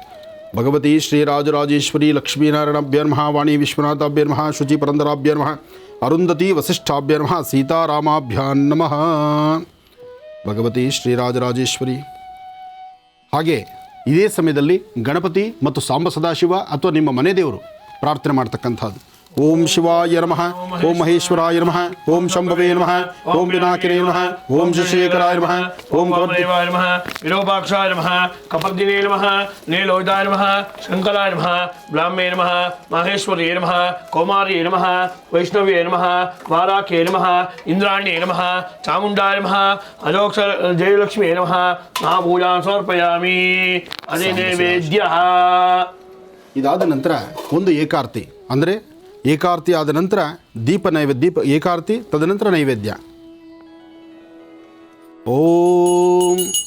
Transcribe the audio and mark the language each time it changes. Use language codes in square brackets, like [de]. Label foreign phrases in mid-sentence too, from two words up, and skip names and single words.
[sa] ಭಗವತಿ ಶ್ರೀರಾಜರಾಜೇಶ್ವರಿ ಲಕ್ಷ್ಮೀನಾರಾಯಣಾಭ್ಯ ನಮಃ, ವಾಣಿ ವಿಶ್ವನಾಥಾಭ್ಯ ನಮಃ, ಶುಚಿ ಪುರಂದರಾಭ್ಯ ನಮಃ, ಅರುಂಧತಿ ವಸಿಷ್ಠಾಭ್ಯ ನಮಃ, ಸೀತಾರಾಮಾಭ್ಯ ನಮಃ. ಭಗವತಿ ಶ್ರೀರಾಜರಾಜೇಶ್ವರಿ. [kn] ಹಾಗೆ ಇದೇ ಸಮಯದಲ್ಲಿ ಗಣಪತಿ ಮತ್ತು ಸಾಂಬ ಸದಾಶಿವ ಅಥವಾ ನಿಮ್ಮ ಮನೆ ದೇವರು ಪ್ರಾರ್ಥನೆ ಮಾಡ್ತಕ್ಕಂಥದ್ದು. [sa] ಓಂ ಶಿವಾಯ ನಮಃ, ಓಂ ಮಹೇಶ್ವರಾಯ ನಮಃ, ಓಂ ಶಂಭವೇ ನಮಃ, ಓಂ ವಿನಾಯಕನೇ ನಮಃ, ಓಂ ಶಶೇಖರಾಯ ನಮಃ, ಓಂ ದೇವಾಯ ನಮಃ, ವಿರೂಪಾಕ್ಷಾಯ ನಮಃ, ಕಪರ್ದಿನೇ ನಮಃ, ನೀಲೋಹಿತಾಯ ನಮಃ, ಶಂಕರಾಯ ನಮಃ, ಬ್ರಾಹ್ಮೇ ನಮಃ, ಮಹೇಶ್ವರೇ ನಮಃ, ಕೌಮಾರ್ಯೇ ನಮಃ, ವೈಷ್ಣವೇ ನಮಃ, ವಾರಾಖ್ಯೇ ನಮಃ, ಇಂದ್ರಾಣ್ಯೇ ನಮಃ, ಚಾಮುಂಡಾಯ ನಮಃ, ಅಜೋಕ್ಷರ ಜಯಲಕ್ಷ್ಮೀ ನಮಃ. ಮಹಾಪೂಜಾಂ ಸಮರ್ಪಯಾಮಿ. [kn] ಅದೇ ನೈವೇದ್ಯ. ಇದಾದ ನಂತರ ಒಂದು ಏಕಾರ್ತಿ, ಅಂದರೆ ಏಕಾರ್ತಿ ಆದ ನಂತರ ದೀಪ ಏಕಾರ್ತಿ, ತದನಂತರ ನೈವೇದ್ಯ. [sa] ಓಂ